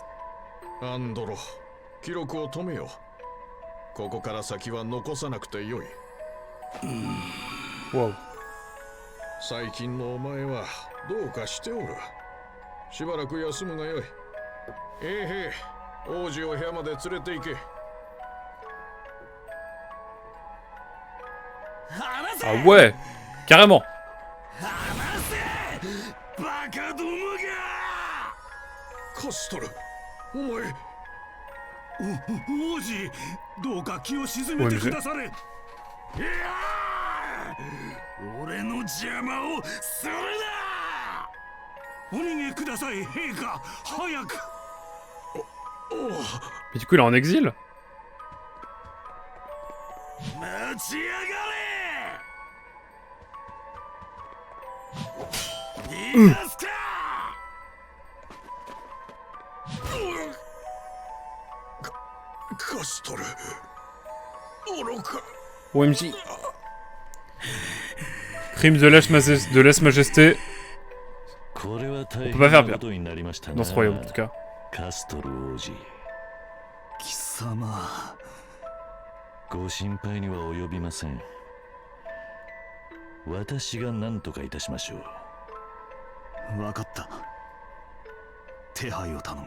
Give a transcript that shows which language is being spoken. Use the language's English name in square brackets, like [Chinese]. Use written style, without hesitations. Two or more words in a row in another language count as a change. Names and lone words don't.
[Japanese] アンドロ、記録を止めよ。ここから先は残さなくてよい。 Wow. 最近のお前はどうかしておる。しばらく休むがよい。へい、王子を部屋まで連れて行け。 [French] Ah ouais, carrément. [Japanese] バカどもが。カストル、お前。王子、どうか気を静めてくだされ。いや俺の邪魔をするな。お逃げください、陛下。早く。 [French] Mais du coup, il est en exil? [Japanese] 待ちやがれ。逃がすか。カストル、愚か。 OMG. [French] Crime de lèse-majesté. [Japanese] これは大 [French] On peut pas faire [Japanese] 変 [French] pire [Japanese] なことになりましたな。 [French] dans ce royaume, en tout cas. [Japanese] カストル王子、貴様、ご心配には及びません。私が何とかいたしましょう。わかった。手配を頼む。